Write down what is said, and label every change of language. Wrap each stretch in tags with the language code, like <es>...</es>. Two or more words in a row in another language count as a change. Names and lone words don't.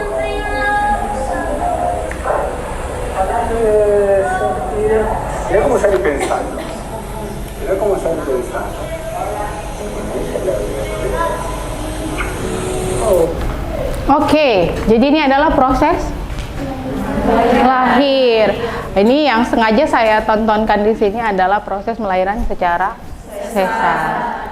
<es>Eso, mira cómo sale pensando. Mira cómo sale pensando.</es> <id>Oke, jadi ini adalah proses lahir. Ini yang sengaja saya tontonkan di sini adalah proses melahirkan secara sesar.</id>